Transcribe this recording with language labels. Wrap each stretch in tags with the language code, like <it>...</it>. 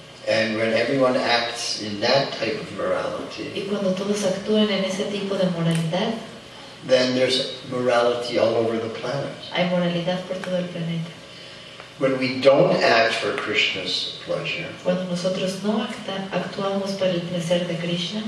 <en>And when everyone acts in that type of morality,</en> <es>Y cuando todos actúan en ese tipo de moralidad,</es> <en>then there's morality all over the planet.</en> <es>hay moralidad por todo el planeta.</es> <en>When we don't act for Krishna's pleasure,</en> <es>Cuando nosotros no actuamos para el placer de Krishna,</es>